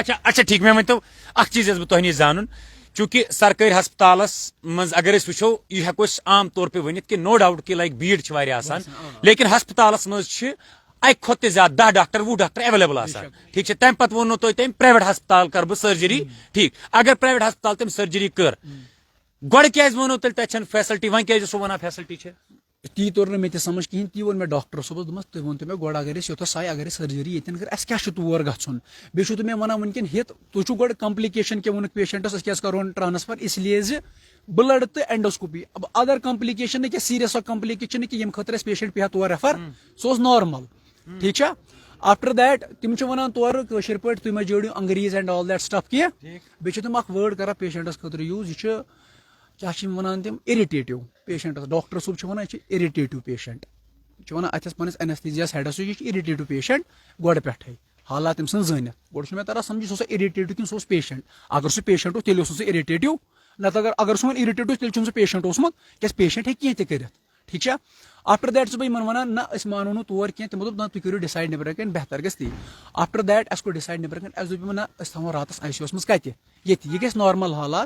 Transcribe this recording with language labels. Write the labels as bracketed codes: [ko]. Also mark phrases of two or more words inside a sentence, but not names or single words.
[ks] اچھا ٹھیٖک مےٚ ؤنۍتو اکھ چیٖز یژھٕ بہٕ تۄہہِ نِش زانُن چوٗنٛکہِ سرکٲرۍ ہسپتالس منٛز اگر أسۍ وٕچھو یہِ ہٮ۪کو أسۍ عام طور پے ؤنِتھ کہِ [en] no doubt [ks] کہِ لایک بھیٖڑ چھِ واریاہ آسان لیکن ہسپتالس منٛز چھِ اکہِ کھۄتہٕ تہِ زیادٕ 10 ڈاکٹر 20 ڈاکٹر ایویلیبل آسان ٹھیٖک چھا تَمہِ پتہٕ ووٚنوٕ تۄہہِ تٔمۍ پرایویٹ ہسپتال کرٕ بہٕ سرجری ٹھیٖک اگر پرایویٹ ہسپتال تٔمۍ سرجری کٔر گۄڈٕ کیازِ ووٚنوٕ تیٚلہِ تتہِ چھنہٕ فیسلٹی وۄنۍ کیازِ سُہ وَنان فیسلٹی چھِ تی توٚر نہٕ مےٚ تہِ سمجھ کِہینۍ تی ووٚن مےٚ ڈاکٹر صٲبس دوٚپمس تُہۍ ؤنتو مےٚ گۄڈٕ اگر أسۍ یوٚتھس آیہِ اگر أسۍ سرجری ییٚتٮ۪ن کٔر اَسہِ کیٛاہ چھُ تور گژھُن بیٚیہِ چھُو تُہۍ مےٚ وَنان وٕنکٮ۪ن ہِتھ تُہۍ چھُو گۄڈٕ کمپلِکیشن کیٛاہ ووٚنُکھ پیشنٹس أسۍ کیٛازِ کرون ٹرانسفر [ur] اس لیے [ks] زِ بلڈ تہٕ اینڈوسکوپی [ur] اب ادر [ks] کمپلِکیشن نہٕ کینٛہہ سیٖریس اکھ کمپلِکیشن نہٕ کینٛہہ ییٚمہِ خٲطرٕ اَسہِ پیشنٹ پیٚیہِ ہا تور ریفر سُہ اوس نارمل ٹھیٖک چھا [en] after that [ks] تِم چھِ وَنان تورٕ کٲشِر پٲٹھۍ تُہۍ مہ جٲڑِو انگریٖز [en] and all that stuff [ks] کینٛہہ بیٚیہِ چھِ تِم اکھ وٲڈ کران پیشنٹس خٲطرٕ یوٗز یہِ چھُ کیٛاہ چھِ یِم وَنان تِم اِرِٹیٹِو پیشنٹس ڈاکٹر صٲب چھُ وَنان یہِ چھُ [en] irritative patient [ks] چھُ وَنان اَتھَس پنٛنِس اینستھیٖزیاہَس ہیڈَس یہِ چھُ [en] irritative patient [ks] گۄڈٕ پٮ۪ٹھَے حالات تٔمۍ سٕنٛز زٲنِتھ گۄڈٕ چھُنہٕ مےٚ تران سَمجھ سُہ اوسا اِرِٹیٹِو کِنہٕ سُہ اوس پیشنٹ اگر سُہ پیشنٹ اوس تیٚلہِ اوس سُہ اِرِٹیٹِو نَتہٕ اگر سُہ وۄنۍ اِرِٹیٹ اوس تیٚلہِ چھُنہٕ سُہ پیشنٹ اوسمُت کیٛازِ پیشنٹ ہیٚکہِ کینٛہہ تہِ کٔرِتھ ٹھیٖک چھا [en] after that [ks] چھُس بہٕ یِمن وَنان نہ أسۍ مانو نہٕ تور کینٛہہ تِمو دوٚپ نہ تُہۍ کٔرِو ڈِسایڈ نیٚبرٕ کَنۍ بہتر گژھِ تی [en] after that [ks] اَسہِ کوٚر ڈِسایڈ نیٚبرٕ کَنۍ اَسہِ دوٚپ یِمن نہ أسۍ تھاوو راتَس آی سی یوٗ وَس منٛز کَتہِ ییٚتہِ یہِ گژھِ نارمل حالات